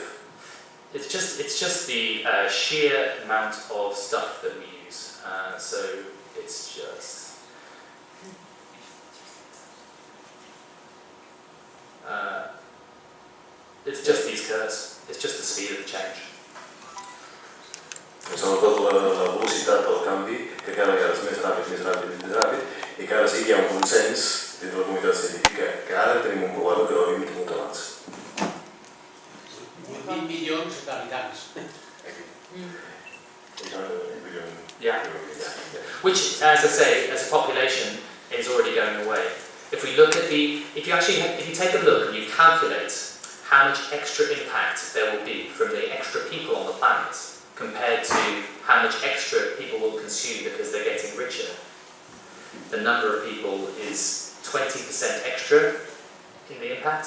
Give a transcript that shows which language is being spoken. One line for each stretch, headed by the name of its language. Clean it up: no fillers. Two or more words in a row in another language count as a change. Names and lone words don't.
English: It's just the sheer amount of stuff that we use. So it's just these curves. It's just the speed of the change.
Catalan: Sobretot la velocitat del canvi, que cada vegada és més ràpid, i que ara sí que hi ha un consens dins la comunitat científica que ara tenim un problema que no havíem tingut abans. 20 milions d'habitants.
English: Yeah. Which, as I say, as a population, is already going away. If you take a look and you calculate how much extra impact there will be from the extra people on the planet compared to how much extra people will consume because they're getting richer, the number of people is 20% extra in the impact.